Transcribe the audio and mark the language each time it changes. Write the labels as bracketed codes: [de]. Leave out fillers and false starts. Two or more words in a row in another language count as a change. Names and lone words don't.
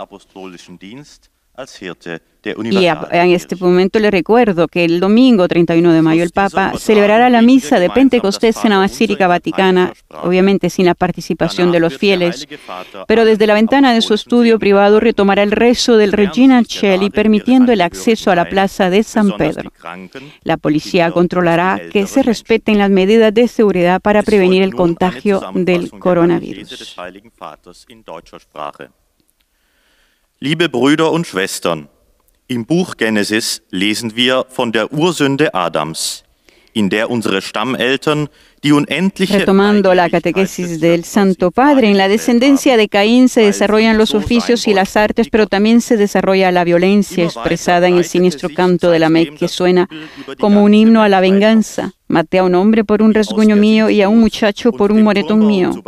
[es] Y en este momento le recuerdo que el domingo 31 de mayo el Papa celebrará la misa de Pentecostés en la Basílica Vaticana, obviamente sin la participación de los fieles, pero desde la ventana de su estudio privado retomará el rezo del Regina Coeli, permitiendo el acceso a la plaza de San Pedro. La policía controlará que se respeten las medidas de seguridad para prevenir el contagio del coronavirus. [de] Liebe Brüder und Schwestern, im Buch Genesis lesen wir von der Ursünde Adams, in der unsere Stammeltern die unendliche... [es] Retomando la catequesis del Santo Padre, en la descendencia de Caín se desarrollan los oficios y las artes, pero también se desarrolla la violencia expresada en el siniestro canto de la Lamec, que suena como un himno a la venganza. Maté a un hombre por un rasguño mío y a un muchacho por un moretón mío.